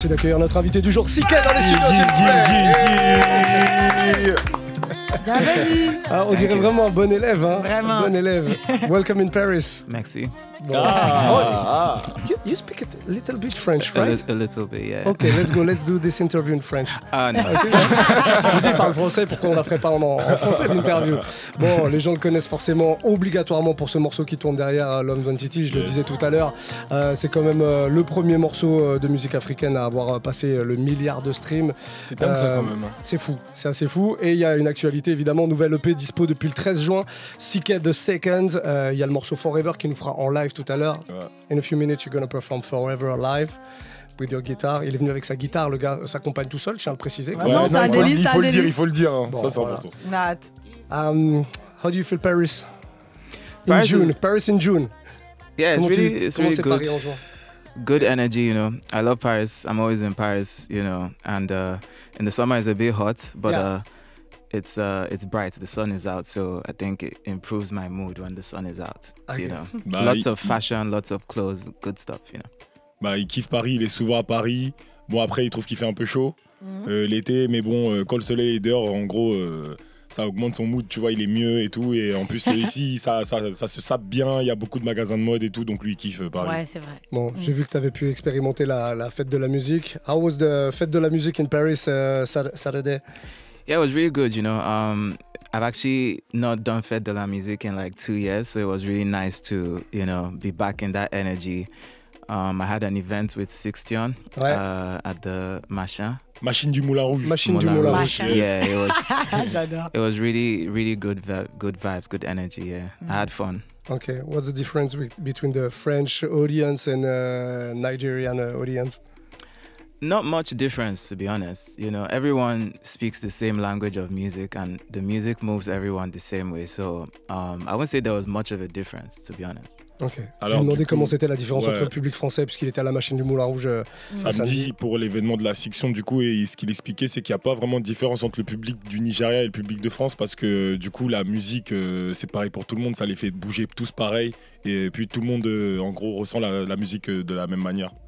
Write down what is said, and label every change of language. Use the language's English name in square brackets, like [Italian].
[French] Merci d'accueillir notre invité du jour, CKay dans les studios, s'il vous plaît. Bienvenue. Ah, on dirait vraiment un bon élève, hein. Vraiment. Bon élève. [English] Welcome in Paris. [French] Merci. Bon. [English] You speak a little bit French, right? A little bit, yeah. Okay, let's go. Let's do this interview in French. [French] Ah non. [English] Okay. [French] Je vous dis, il parle français, pourquoi on la ferait pas en français l'interview? Bon, les gens le connaissent forcément obligatoirement pour ce morceau qui tourne derrière Nwantiti, je le disais tout à l'heure. C'est quand même le premier morceau de musique africaine à avoir passé le 1 milliard de streams. C'est dingue ça quand même. C'est fou, c'est assez fou. Et il y a une actualité évidemment, nouvelle EP dispo depuis le 13 juin, CKay The Second. Il y a le morceau Forever qui nous fera en live tout à l'heure. Ouais. [English] In a few minutes, you're gonna perform Forever live with your guitar. [French] Il est venu avec sa guitare, le gars s'accompagne tout seul, je tiens à le préciser. Ouais, non, c'est un délice, il faut le dire. Hein. Bon, ça c'est voilà. important. Nat. [English] How do you feel Paris? Paris June. Paris in June. Yeah, [French] Comment [English] it's really [French] c'est [English] good. [French] Paris en juin? [English] Good energy, you know. I love Paris. I'm always in Paris, you know. And in the summer it's a bit hot, but Yeah. it's bright. The sun is out, so I think it improves my mood when the sun is out. Okay. You know, Bah, lots of fashion, lots of clothes, good stuff. You know. [French] Bah, il kiffe Paris, il est souvent à Paris. Bon, après, il trouve qu'il fait un peu chaud l'été, mais bon, quand le soleil est dehors, en gros, ça augmente son mood, tu vois, il est mieux et tout. Et en plus, ici, ça se sape bien, il y a beaucoup de magasins de mode et tout, donc lui, il kiffe Paris. Ouais, c'est vrai. Bon, j'ai vu que tu avais pu expérimenter la fête de la musique. [English] How was the fête de la musique in Paris Saturday? Yeah, it was really good. You know, I've actually not done Fête de la Musique in like 2 years, so it was really nice to, you know, be back in that energy. I had an event with Sixtion at the Machin. Machine du Moulin Rouge. Machine du Moulin Rouge. Machin. Yeah, it was. [French] J'adore. [English] It was really, really good vibes, good energy. Yeah, I had fun. Okay, what's the difference between the French audience and Nigerian audience? Not much difference, to be honest. You know, everyone speaks the same language of music, and the music moves everyone the same way. So I wouldn't say there was much of a difference, to be honest. Ok. [French] Alors, je me demandais du coup, comment c'était la différence ouais. entre le public français, puisqu'il était à la Machine du Moulin Rouge Samedi, pour l'événement de la Section, du coup, et ce qu'il expliquait, c'est qu'il n'y a pas vraiment de différence entre le public du Nigeria et le public de France, parce que du coup, la musique, c'est pareil pour tout le monde, ça les fait bouger tous pareil, et puis tout le monde, en gros, ressent la musique de la même manière.